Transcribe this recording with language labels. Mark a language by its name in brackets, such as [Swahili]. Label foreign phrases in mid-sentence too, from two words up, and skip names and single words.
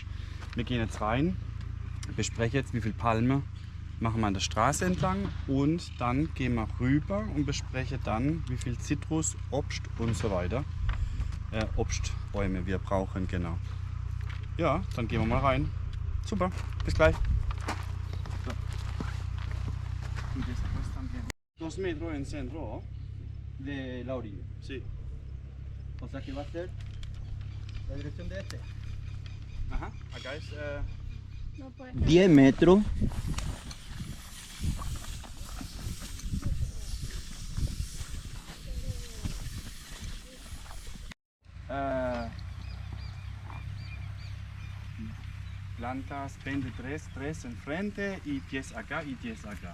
[German] Wir gehen jetzt rein, besprechen jetzt, wie viel Palme machen wir an der Straße entlang und dann gehen wir rüber und besprechen dann, wie viel Zitrus, Obst und so weiter, Obstbäume wir brauchen, genau. Ja, dann gehen wir mal rein. Super, bis gleich. 2 [Spanish] metros en centro De la orilla. Sí. O sea que va a ser la dirección de este. Ajá, acá es. No puede 10 metros. Plantas 23, 3 enfrente y 10 acá y 10 acá.